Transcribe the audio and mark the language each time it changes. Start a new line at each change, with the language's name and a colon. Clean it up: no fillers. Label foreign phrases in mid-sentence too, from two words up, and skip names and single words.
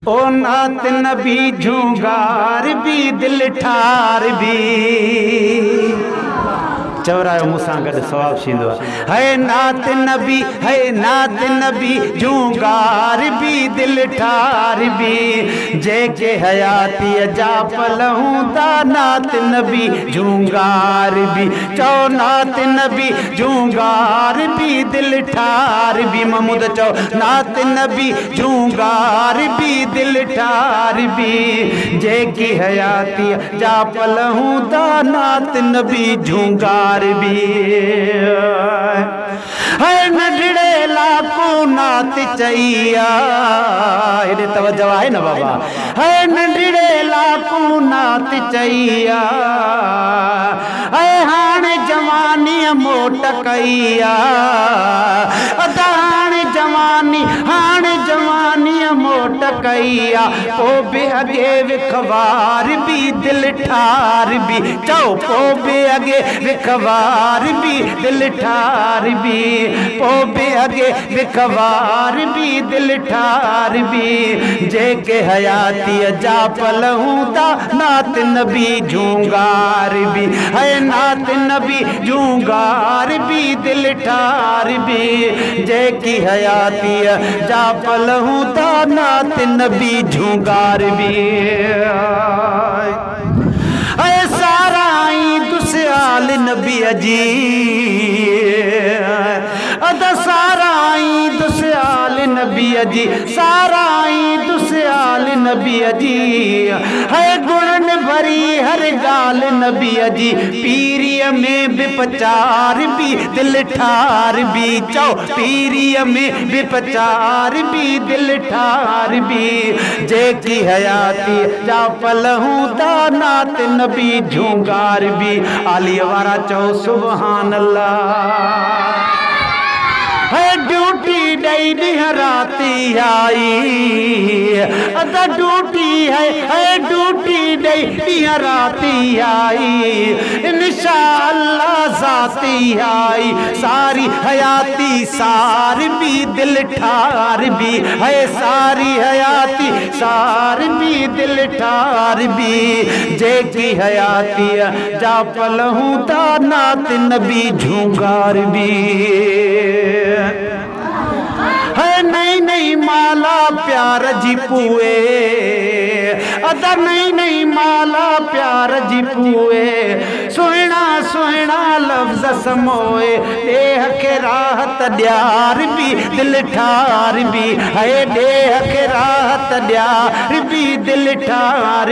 Sindhi: ओ नात नबी झूंगार भी दिल ठार भी चवरायो मूसां गॾु सवाब थींदो है नात नबी झूंगार भी दिल ठार भी जेके हयाती जा पल हूंदा नात नबी झूंगार भी चओ नात नबी झूंगार भी दिल ठार भी महमूद चओ नात नबी झूंगार भी दिल ठार भी जेकी हयाती जा पल हूंदा नात नबी झूंगार भी है नंढड़े लाको नात चईया हेॾे तवज्जो आहे न बाबा है नंढड़े लाको नात चईया है हाणे जवानी मोट कईया हाणे जवानी मोट कईया पो बि अॻे विखवार भी दिल ठार भी चओ पो बि अॻे विखवार भी दिल ठार भी पो बि अॻे विखवार भी दिल ठार भी जेके हयाती जा पल हूंदा नात नबी झूंगार भी है नात नबी झूंगार भी दिल ठार भी जेकी हयाती जा पल हूंदा नात नबी झूंगार भी सारा दुस्याल नबी जी सारा दुस्याल नबी जी सारा दुस्याल नबी जी है गुणन भरी हर गाल नबी जी पीरीअ में भी पचार भी दिल ठार भी चओ पीरीअ में भी पचार भी दिल ठार भी जेकी हयाती जा पल हूंदा नात नबी झूंगार भी आली वारा चओ
Arabic: سبحان الله
Sindhi: है ड्यूटी दई ॾींहं राती आई ड्यूटी है ड्यूटी दई ॾींहं राती आई इंशाअल्लाह ज़ाती आई सारी हयाती सार भी दिल ठार भी है सारी हयाती सार भी दिल ठार भी जेकी हयाती जा पल हूंदा नात नबी झूंगार भी है नई नई माला प्यार जी पुए नई नई माला प्यार जी पुए सुहिणा सुहिणा लफ्ज़ समोए देह के राहत ॾियार भी दिल ठार भी है देह के राहत ॾियार भी दिल ठार